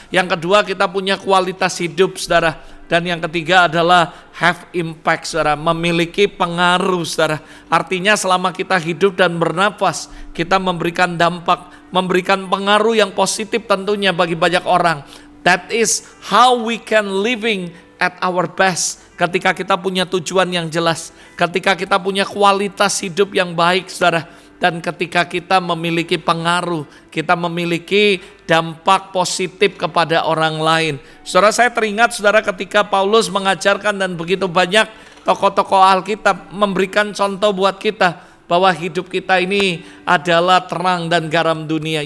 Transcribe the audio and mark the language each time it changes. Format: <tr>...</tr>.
<id>Yang kedua, kita punya kualitas hidup, saudara. Dan yang ketiga adalah</id> <en>have impact,</en> <id>saudara, memiliki pengaruh, saudara. Artinya selama kita hidup dan bernafas, kita memberikan dampak, memberikan pengaruh yang positif tentunya bagi banyak orang.</id> <en>That is how we can living at our best.</en> <id>Ketika kita punya tujuan yang jelas, ketika kita punya kualitas hidup yang baik, saudara. Dan ketika kita memiliki pengaruh, kita memiliki dampak positif kepada orang lain. Saudara, saya teringat, saudara, ketika Paulus mengajarkan dan begitu banyak tokoh-tokoh Alkitab memberikan contoh buat kita bahwa hidup kita ini adalah terang dan garam dunia.</id>